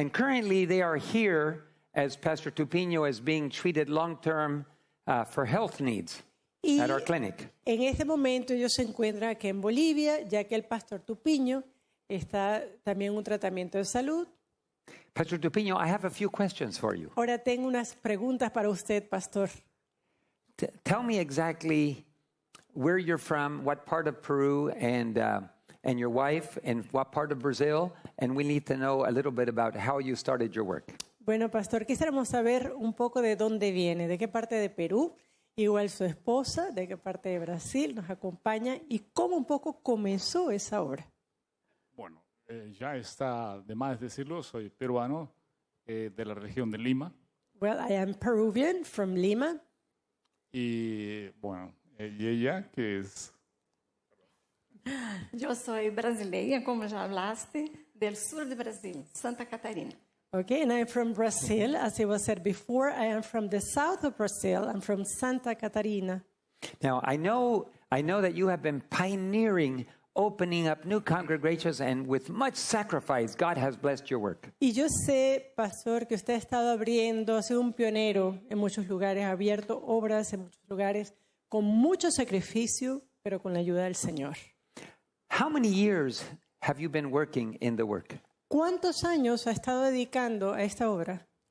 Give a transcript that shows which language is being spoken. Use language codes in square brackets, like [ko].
[en] and currently they are here as Pastor Tupiño is being treated long-term for health needs [es] Y [en] at our clinic. [es] en este momento ellos se encuentran aquí en Bolivia, ya que el pastor Tupiño está también en un tratamiento de salud. [en] Pastor Tupiño, I have a few questions for you. [es] Ahora tengo unas preguntas para usted, pastor. [en] Tell me exactly where you're from, what part of Peru, and your wife, and what part of Brazil, and we need to know a little bit about how you started your work. [es] Bueno, pastor, quisiéramos saber un poco de dónde viene, de qué parte de Perú Igual su esposa, de qué parte de Brasil, nos acompaña y cómo un poco comenzó esa obra. Bueno, ya está de más decirlo, soy peruano de la región de Lima [en] Well, I am Peruvian from Lima. [es] y bueno, y ella que es [pt] Eu sou brasileira, como já falaste, do sul do Brasil, Santa Catarina. [en] Okay, and I'm from Brazil. As it was said before, I am from the south of Brazil. I'm from Santa Catarina. Now, I know that you have been pioneering opening up new congregations, and with much sacrifice, God has blessed your work. [es] Y yo sé, pastor, que usted ha estado abriendo, ha sido un pionero en muchos lugares, ha abierto obras en muchos lugares con mucho sacrificio, pero con la ayuda del Señor. [en] How many years have you been working in the work? [es] ¿Cuántos años ha estado dedicando a esta obra?